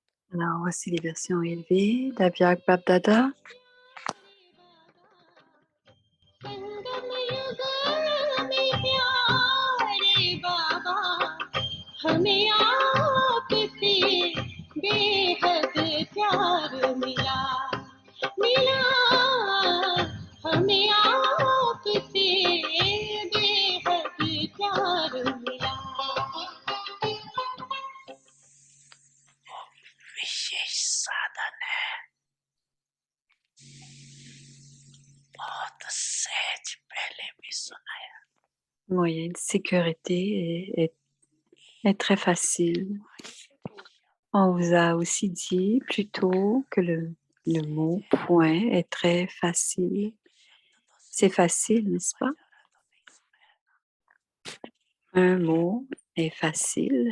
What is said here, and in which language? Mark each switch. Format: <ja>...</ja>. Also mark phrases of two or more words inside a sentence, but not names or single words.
<fr>Alors, voici les versions élevées d'Avyak Babdada.</fr> <hi>संगम युगल में प्यारे बाबा हमें आपसे बेहद प्यार मिला मिला हमें आपसे बेहद प्यार मिला विशेष साधन है बहुत सहज पहले भी सुनाया</hi> <fr>Moyen de sécurité est très facile. On vous a aussi dit plus tôt que le mot point est très facile. C'est facile, n'est-ce pas? Un mot est facile.</fr>